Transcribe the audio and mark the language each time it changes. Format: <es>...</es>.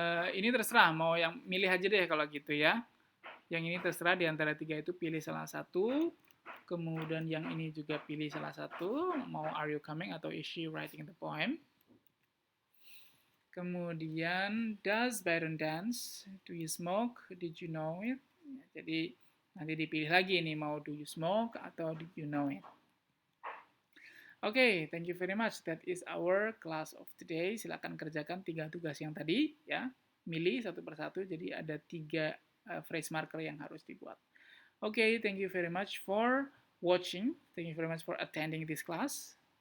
<id>Ini terserah, mau yang milih aja deh kalau gitu ya. Yang ini terserah, di antara tiga itu pilih salah satu. Kemudian yang ini juga pilih salah satu.</id> <en>Mau are you coming atau is she writing the poem. Kemudian, does Byron dance? Do you smoke? Did you know it? Jadi, nanti dipilih lagi nih, mau do you smoke atau did you know it? Oke, thank you very much. That is our class of today.</en> <id>Silakan kerjakan 3 tugas yang tadi, ya. Milih satu persatu, jadi ada 3 phrase marker yang harus dibuat.</id> <en>Oke, thank you very much for watching. Thank you very much for attending this class.</en>